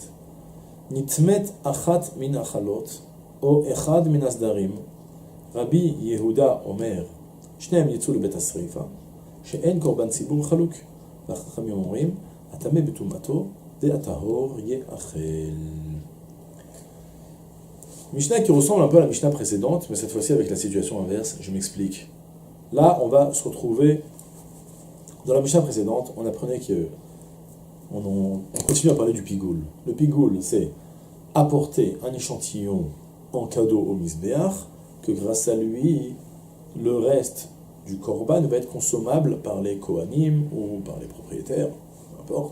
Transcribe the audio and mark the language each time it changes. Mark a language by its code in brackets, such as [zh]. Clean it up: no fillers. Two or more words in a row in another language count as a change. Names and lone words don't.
[he] נטמאת אחת מן האכלות או אחד מן הסדרים. רבי יהודה אומר, שניהם יצאו לבית השריפה, שאין קורבן ציבור חלוק. והחכמים אומרים, הטמא בטומאתו והטהור יאכל. [fr] Mishnah qui ressemble un peu à la Mishnah précédente, mais cette fois-ci avec la situation inverse, je m'explique. Là, on va se retrouver, dans la Mishnah précédente, on apprenait on continue à parler du pigoul. Le pigoul, c'est apporter un échantillon en cadeau au misbéach, que grâce à lui, le reste du korban va être consommable par les kohanim ou par les propriétaires, peu importe.